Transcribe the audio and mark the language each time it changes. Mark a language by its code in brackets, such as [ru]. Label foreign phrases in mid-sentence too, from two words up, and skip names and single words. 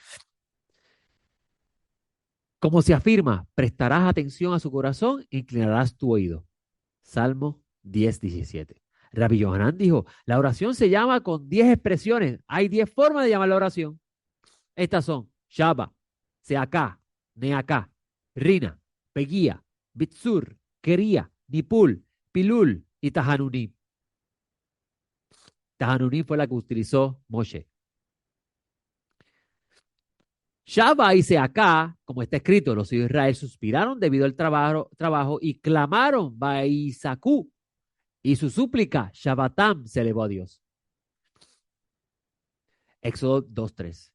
[es] Como se afirma, prestarás atención a su corazón, inclinarás tu oído. Salmo 10:17. Rabbi Yohanan dijo, la oración se llama con 10 expresiones. Hay 10 formas de llamar la oración. Estas son Shaba, Seaká, Neaká, Rina, Peguía, Bitsur, Kería, Nipul, Pilul y Tahanunim. Tahanunim fue la que utilizó Moshe. Shaba y Seaká, como está escrito, los hijos de Israel suspiraron debido al trabajo y clamaron Baisakú, y su súplica, Shabbatam, se elevó a Dios. Éxodo 2:3.